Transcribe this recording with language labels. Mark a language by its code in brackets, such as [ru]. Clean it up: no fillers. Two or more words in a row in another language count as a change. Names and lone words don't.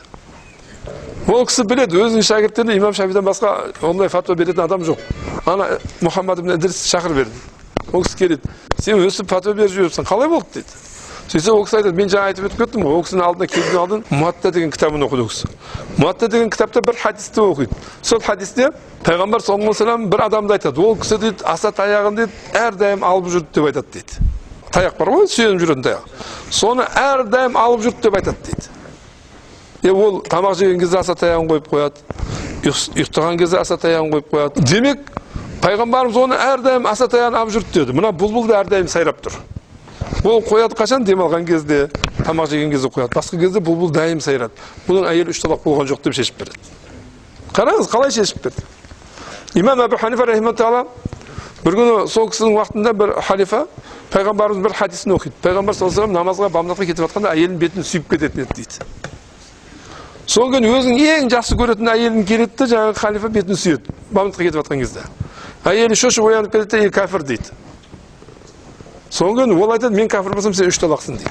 [kk] Ол кісі біледі, өзінің шәкірттеріне имам Шафидан басқа ондай фатуа беретін адам жоқ. Ана Мұхаммад ибн Идрис шақыр берді. Ол кісі келеді. Сен өсіп фатуа беріп жүріпсің, қалай болды дейді. Сөйтсе ол кісі айтады, мен жаңа айтып өтіп кеттім ғой, ол кісінің алдына келген алдын Муатта деген кітабын оқыды ол кісі. Муатта деген кітапта бір хадисті оқиды. Сол хадисте пайғамбар [ar] صلى الله عليه وسلم [kk] бір адамды айтады. Ол кісі дейді, аса таяғын дейді, әрдайым алып жүрді деп айтады дейді. Таяқ бар ғой, сүйеніп жүретін таяқ. Соны әрдайым алып жүрді деп айтады дейді. Ол тамақ жеген кезде аса таяғын қойып қояды. Ұйықтаған кезде аса таяғын қойып қояды. Демек, пайғамбарымыз оны әрдайым аса таяғын алып жүрді деді. Мына бұлбұл да әрдайым сайрап тұр. Ол қояды қашан? Демалған кезде, тамақ жеген кезде қояды. Басқа кезде бұлбұл дайым сайрады. Бұның әйелі 3 талақ болған жоқ деп шешіп береді. Қараңыз, қалай шешіп берді? Имам Абу Ханифа рахимахулла бір күні сол кісінің уақытында бір халифа пайғамбарымыз бір хадисін оқиды. Пайғамбар [ar] صلى الله عليه وسلم [kk] намазға бамдатқа кетіп жатқанда әйелінің бетін сүйіп кететін еді дейді. Сол күні өзінің ең жақсы көретін әйелін келеді де жаңағы халифа бетін сүйеді. Бамдатқа кетіп жатқан кезде. Әйелі шошып оянып кетеді де кәфір дейді. Соңген ол айтады, мен кәфір болсам, сен 3 талақсың дейді.